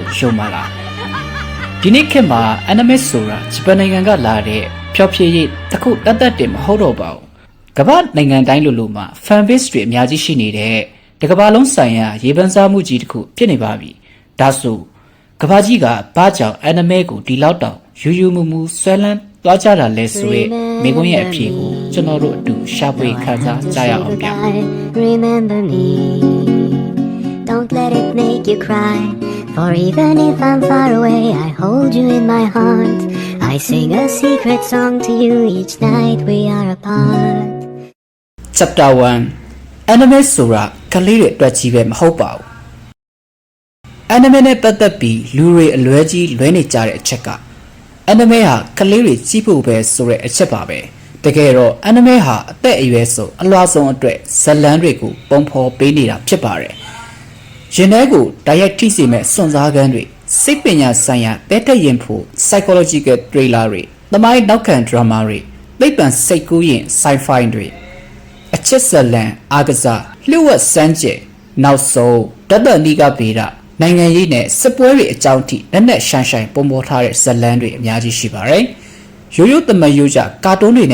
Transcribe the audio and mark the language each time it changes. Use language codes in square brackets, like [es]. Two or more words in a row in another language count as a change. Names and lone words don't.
[my] ယုံပါလားဒီနေ့ခေတ်မှာ anime ဆိုတာဂျပန်နိုင်ငံကလာတဲ့ဖျော်ဖြေရေးတစ်ခုတတ်တယ်မဟုတ်တော့ပါဘူးကမ္ဘာနိုင်ငံတိုင်းလိုမှာ [en] fan base [my] တွေအများကြီးရှိနေတဲ့တကမ္ဘာလုံးဆိုင်ရာရေပန်းစားမှုကြီးတစ်ခုဖြစ်နေပါပြီဒါဆိုကမ္ဘာကြီးကဘာကြောင့် anime ကိုဒီလောက်တောင်ယူမူဆွဲလန်းသွားကြတာလဲဆိုရဲမိခွန်းရဲ့အဖြေကိုကျွန်တော်တို့အတူရှာဖွေခန်းစားကြရအောင်ဗျ [en] Remember me Don't let it make you cry For even if I'm far away I hold you in my heart I sing a secret song to you each night we are apart [my] Chapter 1 Anime ဆိုတာကလေးတွေအတွက်ကြီးပဲမဟုတ်ပါဘူး Anime နဲ့ပတ်သက်ပြီးလူတွေအလွဲကြီးလွဲနေကြတဲ့အချက်က Anime ဟာကလေးတွေကြည့်ဖို့ပဲဆိုတဲ့အချက်ပါပဲတကယ်တော့ Anime ဟာအသက်အရွယ်ဆုံးအလွှာဆုံးအတွက်ဇလန်းတွေကိုပုံဖော်ပေးနေတာဖြစ်ပါတယ်ရင် ထဲကိုတိုက်ရိုက်ထိစေမဲ့စွန့်စားခန်းတွေစိတ်ပညာဆိုင်ရာပဲတက်ရင်ဖို့ [en] psychological thriller [my] တွေသမိုင်းနောက်ခံ drama တွေသိပ္ပံစိတ်ကူးရင် sci-fi တွေအချစ်ဇလန်းအာကစားလျှို့ဝှက်စမ်းကြယ်နောက် ဆုံးတတ်တန်ဒီကဗေဒနိုင်ငံရေးနဲ့စစ်ပွဲတွေအကြောင်းထိလက်နက်ရှိုင်းပုံပေါ်ထားတဲ့ဇလန်းတွေအများကြီးရှိပါတယ်ရိုးရိုးတမန်ရိုးကြကာတွန်းတွေ